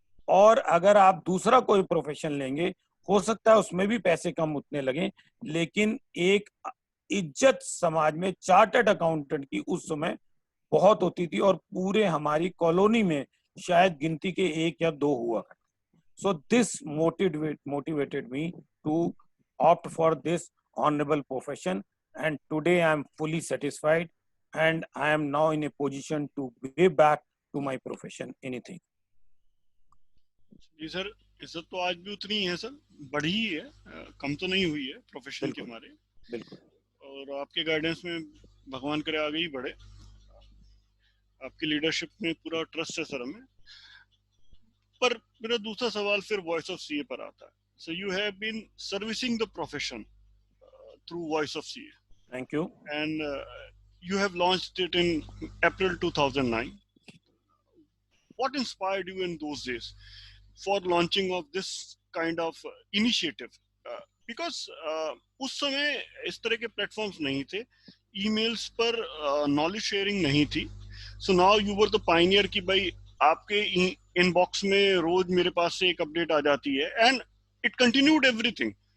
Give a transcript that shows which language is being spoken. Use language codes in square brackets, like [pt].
[hi] और अगर आप दूसरा कोई प्रोफेशन लेंगे, हो सकता है उसमें भी पैसे कम उतने लगे, लेकिन एक इज्जत समाज में चार्टर्ड अकाउंटेंट की उस समय बहुत होती थी, और पूरे हमारी कॉलोनी में शायद गिनती के एक या दो हुआ करते। [en] So this motivated me to opt for this honorable profession, and today I am fully satisfied, and I am now in a position to give back to my profession anything. [hi] Ji sir, इज्जत तो आज भी उतनी ही है sir, बढ़ी ही है, कम तो नहीं हुई है प्रोफेशन के बिल्कुल हमारे। बिल्कुल। और आपके गाइडेंस में भगवान करे आगे ही बढ़े, आपकी लीडरशिप में पूरा ट्रस्ट है सर हमें। पर मेरा दूसरा सवाल फिर वॉइस ऑफ सीए पर आता है। [en] So you have been servicing the profession through voice of CA, Thank you. and you have launched it in April 2009. What inspired you in those days for launching of this kind of initiative? [hi] Because उस समय इस तरह के platforms नहीं थे, emails पर knowledge sharing नहीं थी। [en] so now you were the pioneer [hi] कि भाई आपके इनबॉक्स में रोज मेरे पास से एक अपडेट आ जाती है, [en] And it continued everything.